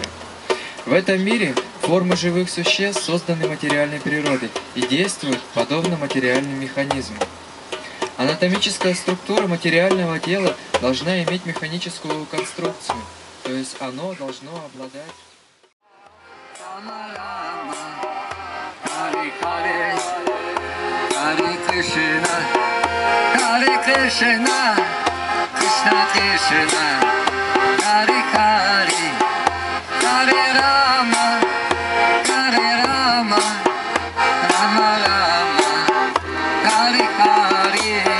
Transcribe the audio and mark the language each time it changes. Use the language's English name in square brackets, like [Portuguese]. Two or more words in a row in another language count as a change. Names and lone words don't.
[Russian] В этом мире формы живых существ созданы материальной природой и действуют подобно материальным механизмам. Анатомическая структура материального тела должна иметь механическую конструкцию, то есть оно должно обладать... [Sanskrit] हरे कृष्ण, हरे कृष्ण, कृष्ण कृष्ण, हरे हरे, हरे राम, हरे राम, राम राम, हरे हरे.